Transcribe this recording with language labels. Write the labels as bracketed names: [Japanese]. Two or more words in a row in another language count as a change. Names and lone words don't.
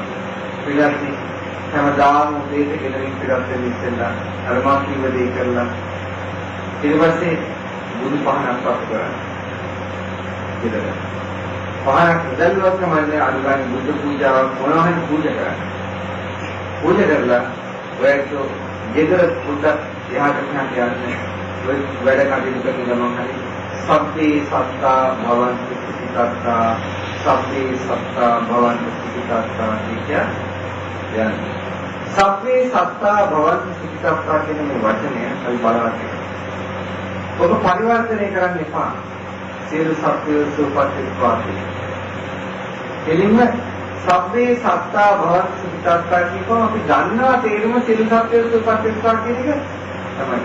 [Sinhala] පිළිගන්නේ හැමදාම උදේට ගෙදරින් පිටත් වෙන්න ඉස්සෙල්ලා අර මා කිව්ව දේ කරලා ඊට පස්සේ බුදු පහනක් පත් කරා. ගෙදර. පහනක් දැල්ලුවක් තමයි අනුගාමී බුදු පූජාවක් මොනවා හරි පූජා කරන්නේ. පූජා කරලා ඔයත් ගෙදර පුතත් එහාට මෙහාට යන්නේ ඔය වැඩ කටයුතු කරන ගමන් හරි [Pali] සබ්බේ සත්තා භවන්තු සුඛිතත්තා සබ්බේ සත්තා භවන්තු සුඛිතත්තා [Sinhala] කියන්නේ [Pali] සබ්බේ සත්තා භවන්තු සුඛිතත්තා [Sinhala] කියන මේ වචනය අපි බලවත්. ඔබ පරිවර්තනය කරන්න එපා. සියලු සත්වයෝ සුවපත් වෙත්වා. එළින්ම [Pali] සබ්බේ සත්තා භවන්තු සුඛිතත්තා [Sinhala] කියපුවම අපි දන්නවා තේරුම සියලු සත්වයෝ සුවපත් වෙත්වා කියන එක තමයි.